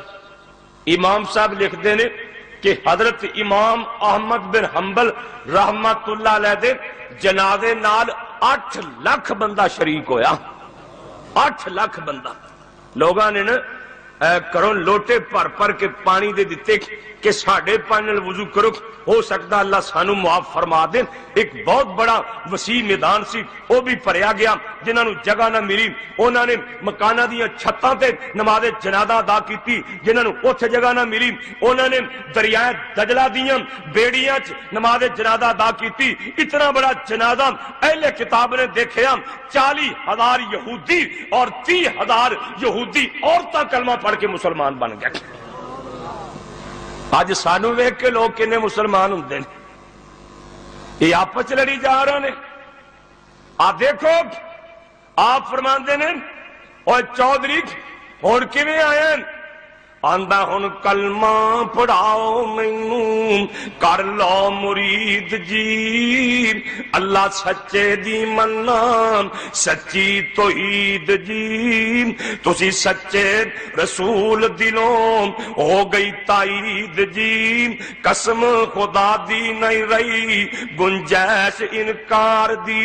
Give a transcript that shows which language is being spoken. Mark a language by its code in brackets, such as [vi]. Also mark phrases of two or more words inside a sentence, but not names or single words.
[pa] امام صاحب [ur] لکھتے ہیں کہ [pa] حضرت امام احمد بن حنبل [ar] رحمت اللہ علیہ [pa] دے جنازے نال 8 لاکھ بندہ شریک ہویا. 8 لاکھ بندہ. لوگاں نے کرو لوٹے پر کے پانی دے دیتے کہ ساڑھے پانی وضو کرو, ہو سکتا اللہ سانو معاف فرما دے. ایک بہت بڑا وسیع میدان سی, وہ بھی پریا گیا. جنہاں نو جگہ نہ ملی انہاں نے مکانہ دیا چھتاں تے نماز جنازہ ادا کیتی. جنہاں نو اوتھے جگہ نہ ملی انہاں نے دریائے دجلہ دیا بیڑیاں نماز جنازہ ادا کیتی. اتنا بڑا جنازہ اہل کتاب نے دیکھیا. 40,000 یہودی اور 30,000 یہودی عورتاں کلمہ پڑھ کے مسلمان بن گئے. آج سانو ویکھ کے لوگ کنے مسلمان ہوندے نے, یہ آپس لڑی جا رہے ہیں. آپ دیکھو آپ فرماندے نے اور چودھری ہن کیویں آئے آندا ہن کلمہ پڑھاؤ مینوں کر لو مرید جی, اللہ سچے دی مننا سچی توحید جی, تسی سچے رسول دلوں ہو گئی تائید جی, قسم خدا دی نہیں رہی گنجائش انکار دی.